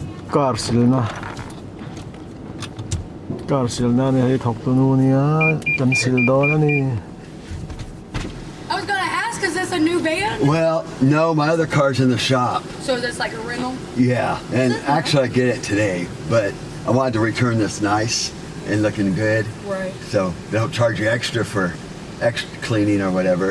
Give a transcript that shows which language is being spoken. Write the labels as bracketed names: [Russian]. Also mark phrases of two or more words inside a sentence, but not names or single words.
[Mizo] Karsil na ni thok tu nu niya kan sil do na ni. [English] I was gonna ask, is this a new van? Well, no, my other car's in the shop. So is this like a rental? Yeah, and actually I get it today, but I wanted to return this nice and looking good. Right. So they don't charge you extra for extra cleaning or whatever.